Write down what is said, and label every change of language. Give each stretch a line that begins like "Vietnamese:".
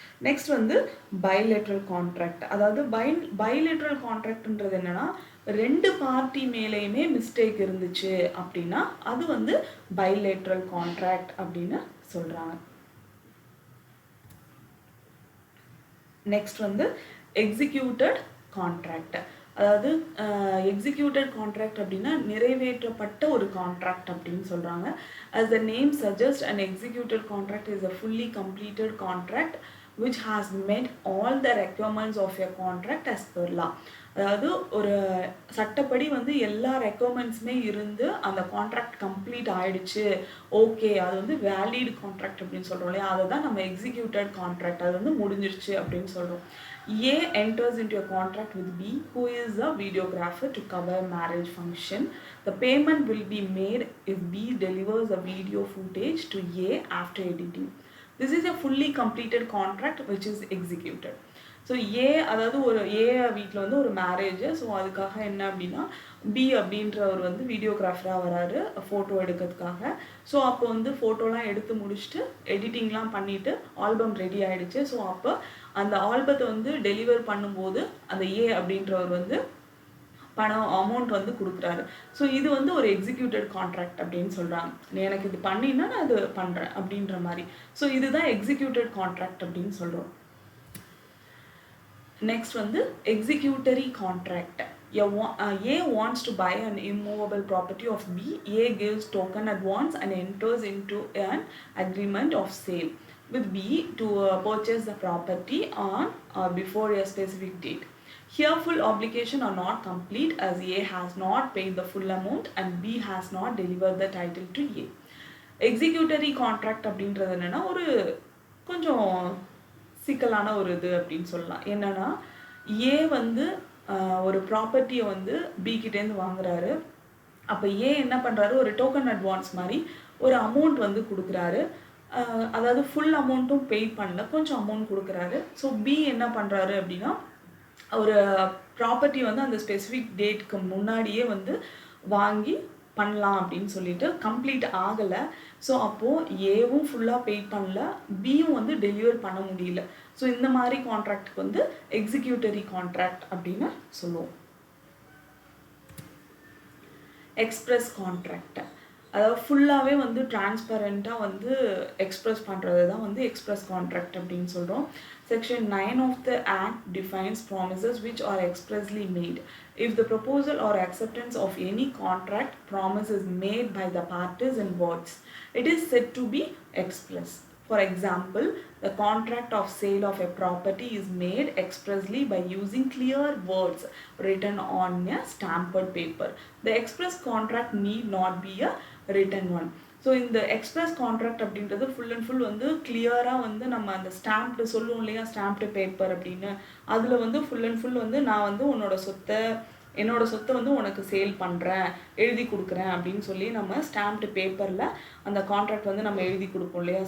Tamil: Next வந்து bilateral contract. அதாவது bilateral கான்ட்ராக்ட்ன்றது என்னென்னா 2 பார்ட்டி மேலேயுமே மிஸ்டேக் இருந்துச்சு அப்படின்னா அது வந்து பைலேட்ரல் கான்ட்ராக்ட் அப்படின்னு சொல்கிறாங்க. நெக்ஸ்ட் வந்து எக்ஸிக்யூட்டட் கான்ட்ராக்ட். அதாவது எக்ஸிக்யூட்டட் கான்ட்ராக்ட் அப்படின்னா நிறைவேற்றப்பட்ட ஒரு கான்ட்ராக்ட் அப்படின்னு சொல்கிறாங்க.
English: as the name suggests, an executed contract is a fully completed contract which has met all the requirements of a contract as per law.
Tamil: அதாவது ஒரு சட்டப்படி வந்து எல்லா ரெக்குவயர்மெண்ட்ஸுமே இருந்து அந்த கான்ட்ராக்ட் கம்ப்ளீட் ஆயிடுச்சு, ஓகே அது வந்து வேலிட் கான்ட்ராக்ட் அப்படின்னு சொல்கிறோம் இல்லையா, அதை தான் நம்ம எக்ஸிக்யூட்டட் கான்ட்ராக்ட், அது வந்து முடிஞ்சிருச்சு அப்படின்னு சொல்கிறோம்.
English: A enters into a contract with B, who is a videographer, to cover marriage function. The payment will be made if B delivers a video footage to A after editing. This is a fully completed contract which is executed.
Tamil: So அதாவது ஒரு வீட்டில் வந்து ஒரு marriage. So அதுக்காக என்ன அப்படின்னா, B அப்படின்றவர் வந்து வீடியோகிராஃபராக வராரு ஃபோட்டோ எடுக்கிறதுக்காக. ஸோ அப்போ வந்து ஃபோட்டோலாம் எடுத்து முடிச்சுட்டு எடிட்டிங்லாம் பண்ணிவிட்டு ஆல்பம் ரெடி ஆகிடுச்சு. ஸோ அப்போ அந்த ஆல்பத்தை வந்து டெலிவர் பண்ணும்போது அந்த அப்படின்றவர் வந்து அமௌண்ட் வந்து கொடுக்குறாரு. ஸோ இது வந்து ஒரு எக்ஸிக்யூட்டட் கான்ட்ராக்ட் அப்படின்னு சொல்கிறாங்க. எனக்கு இது பண்ணினா நான் அது பண்ணுறேன் அப்படின்ற மாதிரி. ஸோ இதுதான் எக்ஸிக்யூட்டட் கான்ட்ராக்ட் அப்படின்னு சொல்கிறோம்.
English: Next வந்து executory contract. A wants to buy an immovable property of B. A gives token advance and enters into an agreement of sale with B to purchase the property on or before a specific date. Here full obligation are not complete as A has not paid the full amount and B has not delivered the title to A.
Tamil: Executory contract அப்படின்றது என்னன்னா ஒரு கொஞ்சம் சிக்கலான ஒரு இது அப்படின்னு சொல்லலாம். என்னன்னா ஏ வந்து ஒரு ப்ராப்பர்ட்டியை வந்து பி கிட்டேருந்து வாங்குறாரு. அப்போ ஏ என்ன பண்ணுறாரு, ஒரு டோக்கன் அட்வான்ஸ் மாதிரி ஒரு அமௌண்ட் வந்து கொடுக்குறாரு. அதாவது ஃபுல் அமௌண்ட்டும் பே பண்ணல, கொஞ்சம் அமௌண்ட் கொடுக்குறாரு. ஸோ பி என்ன பண்ணுறாரு அப்படின்னா, ஒரு ப்ராப்பர்ட்டி வந்து அந்த ஸ்பெசிஃபிக் டேட்டுக்கு முன்னாடியே வந்து வாங்கி பண்ணலாம் அப்படின்னு சொல்லிட்டு கம்ப்ளீட் ஆகலை. ஸோ அப்போது ஏவும் ஃபுல்லாக பே பண்ணல, பியும் வந்து டெலிவர் பண்ண முடியல. ஸோ இந்த மாதிரி கான்ட்ராக்டுக்கு வந்து எக்ஸிக்யூட்டரி கான்ட்ராக்ட் அப்படின்னு சொல்லுவோம். எக்ஸ்பிரஸ் கான்ட்ராக்ட், அதாவது ஃபுல்லாகவே வந்து டிரான்ஸ்பரண்ட்டாக வந்து எக்ஸ்பிரஸ் பண்ணுறது தான் வந்து எக்ஸ்பிரஸ் கான்ட்ராக்ட் அப்படின்னு சொல்கிறோம்.
English: Section 9 of the Act defines promises which are expressly made. If the proposal or acceptance of any contract promise is made by the parties in words, it is said to be express. For example, the contract of sale of a property is made expressly by using clear words written on a stamped paper. The express contract need not be a written one.
Tamil: So இந்த express contract அப்படின்றது full and full வந்து கிளியராக வந்து நம்ம அந்த stamped சொல்லுவோம் இல்லையா, stamped paper அப்படின்னு, அதில் வந்து ஃபுல் அண்ட் ஃபுல் வந்து நான் வந்து என்னோட சொத்தை வந்து உனக்கு சேல் பண்ணுறேன், எழுதி கொடுக்குறேன் அப்படின்னு சொல்லி நம்ம ஸ்டாம்ப்டு பேப்பரில் அந்த கான்ட்ராக்ட் வந்து நம்ம எழுதி கொடுப்போம் இல்லையா.